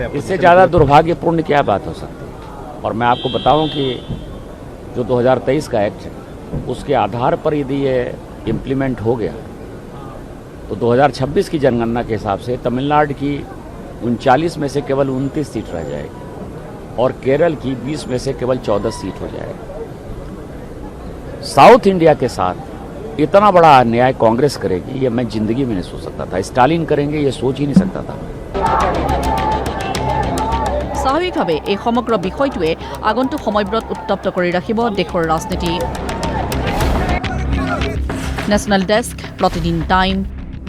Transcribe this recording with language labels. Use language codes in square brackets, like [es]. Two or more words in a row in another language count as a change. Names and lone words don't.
[hi] इससे ज्यादा दुर्भाग्यपूर्ण क्या बात हो सकती है? और मैं आपको बताऊं कि जो 2023 का एक्ट है, उसके आधार पर यदि ये इम्प्लीमेंट हो गया तो 2026 की जनगणना के हिसाब से तमिलनाडु की 39 में से केवल 29 सीट रह जाएगी और केरल की 20 में से केवल 14 सीट हो जाएगी। साउथ इंडिया के साथ इतना बड़ा अन्याय कांग्रेस करेगी, ये मैं जिंदगी में नहीं सोच सकता था। स्टालिन करेंगे, ये सोच ही नहीं सकता था। [as] স্বাভাৱিকভাৱে এই সমগ্ৰ বিষয়টোৱে আগন্তুক সময়বোৰত উত্তপ্ত কৰি ৰাখিব দেশৰ ৰাজনীতি। [en] National Desk, [as] প্ৰতিদিন টাইম।